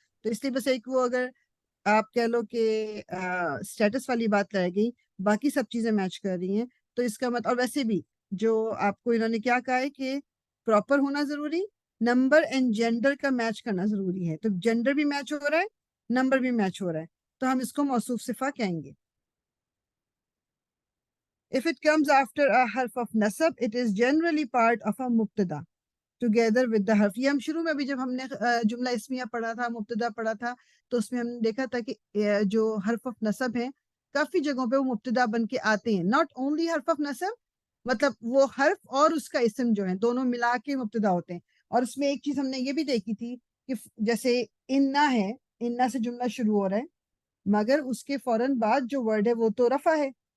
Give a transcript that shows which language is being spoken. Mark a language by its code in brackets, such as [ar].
[ur] تو اس لیے بس ایک وہ اگر آپ کہہ لو کہ اسٹیٹس والی بات رہ گئی، باقی سب چیزیں میچ کر رہی ہیں تو اس کا مطلب، اور ویسے بھی جو آپ کو انہوں نے کیا کہا ہے کہ پراپر ہونا ضروری, نمبر اینڈ جینڈر کا میچ کرنا ضروری ہے. تو جینڈر بھی میچ ہو رہا ہے, نمبر بھی میچ ہو رہا ہے, تو ہم اس کو موصوف صفہ کہیں گے. [en] If it comes after a harf of nasab, it is generally part of a mubtada together with the harf. [ur] یہ ہم شروع میں بھی جب ہم نے جملہ اسمیہ پڑھا تھا, مبتدا پڑھا تھا, تو اس میں ہم نے دیکھا تھا کہ جو حرف آف نصب ہیں کافی جگہوں پہ وہ مبتدا بن کے آتے ہیں. ناٹ اونلی حرف آف نصب, مطلب وہ حرف اور اس کا اسم جو ہیں دونوں ملا کے مبتدا ہوتے ہیں. اور اس میں ایک چیز ہم نے یہ بھی دیکھی تھی کہ جیسے انا ہے, انا سے جملہ شروع ہو رہا ہے, مگر اس کے فوراً بعد جو ورڈ ہے وہ تو رفع ہے.